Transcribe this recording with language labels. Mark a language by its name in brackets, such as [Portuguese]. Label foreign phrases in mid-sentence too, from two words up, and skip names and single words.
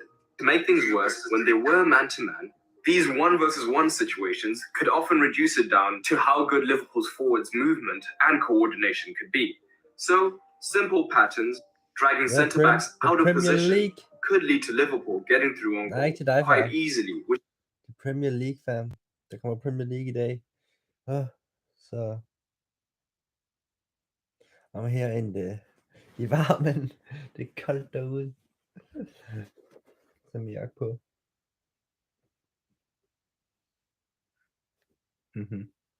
[English] To make things worse, when they were man-to-man, these 1 versus 1 situations could often reduce it down to how good Liverpool's forwards' movement and coordination could be. So, simple patterns, dragging centre-backs out of position, League. could lead to Liverpool getting through on [Danish] Nej, [English] goal [Danish] til dig, [English] quite far. easily, which Premier League, fam. [Danish] Der kommer Premier League i dag. Så I'm her i varmen. Det er koldt derude. Som jeg på. Mhm.